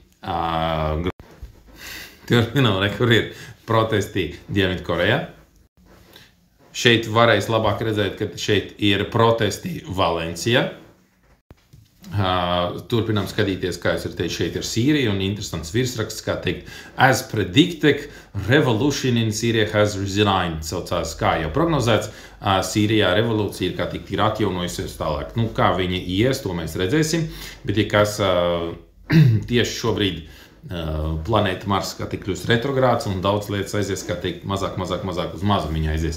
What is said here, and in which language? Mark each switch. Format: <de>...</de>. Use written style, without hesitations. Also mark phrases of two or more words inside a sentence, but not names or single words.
<lv>Kur ir protesti Dienvidkorejā. Šeit varēs labāk redzēt, ka šeit ir protesti Valencijā. Turpinām skatīties, kā es teicu, šeit ir Sīrija un interesants virsraksts, kā teikt,</lv> <en>as predicted, revolution in Syria has resigned.</en> <lv>Saucās, kā jau prognozēts, Sīrijā revolūcija ir, kā teikt, ir atjaunojusies tālāk. Nu, kā viņi ies, to mēs redzēsim, bet ja kas tieši šobrīd planēta Mars, kā teikt, kļūst retrogrāds un daudz lietas aizies, kā teikt, mazāk uz mazumiņu aizies.</lv>